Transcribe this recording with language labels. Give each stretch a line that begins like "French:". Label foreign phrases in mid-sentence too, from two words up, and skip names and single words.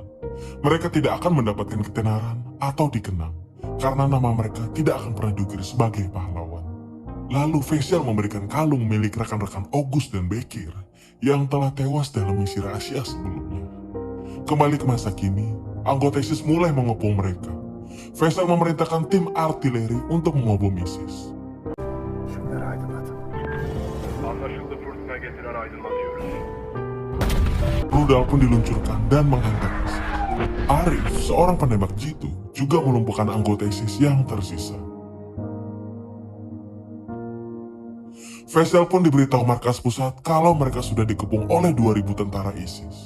Indonesian: Mereka tidak akan mendapatkan ketenaran atau dikenang karena nama mereka tidak akan pernah diukir sebagai pahlawan. Lalu Veysel memberikan kalung milik rekan-rekan August dan Bekir yang telah tewas dalam misi rahasia sebelumnya. Kembali ke masa kini, anggota ISIS mulai mengepung mereka. Veysel memerintahkan tim artileri untuk mengobom ISIS.
Turkish: Şunları aydınlatın. Anlaşıldı, fırtına getiren aydınlatıyoruz.
Indonesian: Rudal pun diluncurkan dan menghantam ISIS. Arif, seorang penembak jitu, juga melumpuhkan anggota ISIS yang tersisa. Veysel pun diberitahu markas pusat kalau mereka sudah dikepung oleh 2000 tentara ISIS.